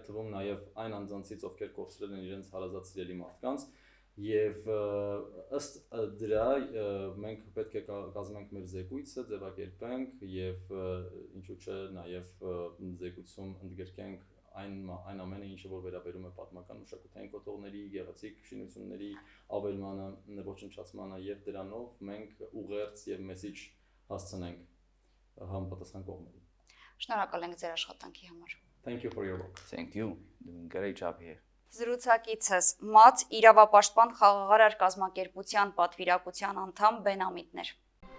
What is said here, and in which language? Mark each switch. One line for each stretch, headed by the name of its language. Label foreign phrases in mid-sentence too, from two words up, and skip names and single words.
Armenian: թվում նաև այն անձանցից, ովքեր կորցրել են իրենց հարազատ սիրելի մարդկանց, եւ ըստ դրա մենք պետք է կազմենք մեր զեկույցը, ձևակերպենք եւ ինչու՞ չէ նաեւ զեկույցում ընդգրկենք այն ամենը, ինչը որ վերաբերում է պատմական մշակութային կոթողների, գեղեցիկ շինությունների ավելմանը, ոչնչացմանը եւ դրանով մենք ուղերձ եւ մեսիջ հասցնենք համապատասխան կողմերին։ Շնորհակալ ենք ձեր աշխատանքի համար։
English: Thank you for your work. Thank you. Doing a great job here.
Armenian: Զրուցակիցս ՄԱԱՏ իրավապաշտպան խաղաղարար կազմակերպության պատվիրակության անդամ Բեն Ամիդն էր։